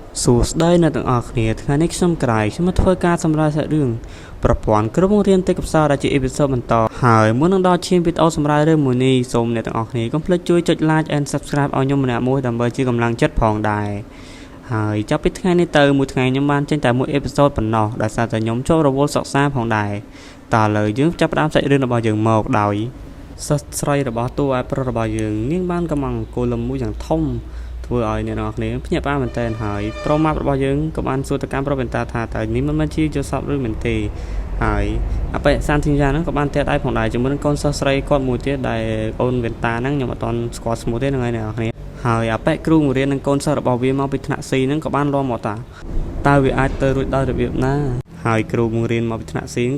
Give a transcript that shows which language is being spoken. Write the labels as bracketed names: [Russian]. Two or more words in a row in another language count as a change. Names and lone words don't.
[Khmer] សួស្តីអ្នកទាំងអស់គ្នាថ្ងៃនេះខ្ញុំក្រៃខ្ញុំមកធ្វើការសម្រាប់សាច់រឿងប្រព័ន្ធគ្រូបង្រៀនទេពកោសល្យដែលជាអេពីសូតបន្តហើយមុននឹងដល់ឈានវីដេអូសម្រាប់រឿងមួយនេះសូមអ្នកទាំងអស់គ្នាកុំភ្លេចជួយចុច [English] like and subscribe [Khmer] ឲ្យខ្ញុំម្នាក់មួយដើម្បីជាកម្លាំងចិត្តផងដែរហើយចាប់ពីថ្ងៃនេះទៅមួយថ្ងៃខ្ញុំបានចេញតែមួយអេពីសូតប៉ុណ្ណោះដោយសារតែខ្ញុំចូលរវល់សិក្សាផងដែរតើឥឡូវយើងចាប់ផ្ដើមសា ច់រឿងរបស់យើងមកដោយសិស្សស្រីរបស់តួឯប្រុសរបស់យើងនាងបានកំងអង្គុយលំមួយយ៉ាងធំធ្វើឲ្យអ្នកនរគ្នាភ្ញាក់ផ្អើលមែនទែនហើយប្រុសម៉ាប់របស់យើងក៏បានសួរទៅកាន់ប្រុសវិនតាថាតើនេះមិនមែនជាយល់សប្តិឬមិនទេហើយអបិសានធីយ៉ាហ្នឹងក៏បានតែដៃផងដែរជាមួយនឹងកូនសិស្សស្រីគាត់មួយទៀតដែលអូនវិនតាហ្នឹងខ្ញុំអត់ទាន់ស្គាល់ឈ្មោះទេហ្នឹងហើយអ្នកនរគ្នាហើយអបិគ្រូបង្រៀននឹងកូនសិស្សរបស់វាមកពីថ្នាក់ C ហ្នឹងក៏បាននាំមកតើវាអាចទៅរួចដោយរបៀបណាហើយគ្រូបង្រៀនមកពីថ្នាក់ C ក៏